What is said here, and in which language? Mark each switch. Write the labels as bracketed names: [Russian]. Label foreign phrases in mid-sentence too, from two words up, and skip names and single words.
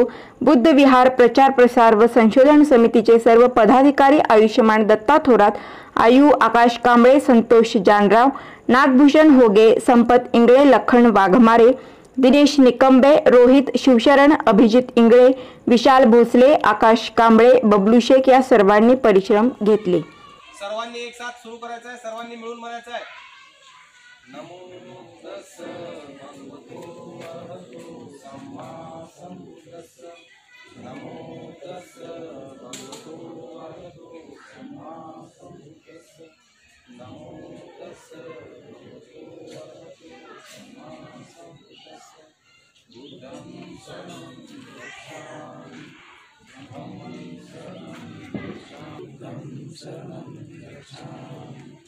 [Marathi] बुद्ध विहार प्रचार प्रसार व संशोधन समितीचे सर्व पदाधिकारी आयुष्यमान दत्ता थोरात, आयु आकाश कांबळे, संतोष जानराव, नागभूषण होगे, संपत इंगळे, लखन वाघमारे, दिनेश निकंबे, रोहित शिवशरण, अभिजित इंगळे, विशाल भोसले, आकाश कांबळे, बबलू शेख या सर्वांनी परिश्रम घेतले। सर्वांनी एक साथ सुरू करायचं आहे, सर्वांनी मिळून म्हणायचं आहे [Pali] नमो तस्स भगवतो अरहतो सम्मा सम्बुद्धस्स, नमो तस्स भगवतो अरहतो सम्मा सम्बुद्धस्स, नमो तस्स भगवतो अरहतो सम्मा सम्बुद्धस्स, बुद्धं शरणं गच्छामि, धम्मं शरणं गच्छामि, बुद्धं शरणं गच्छामि,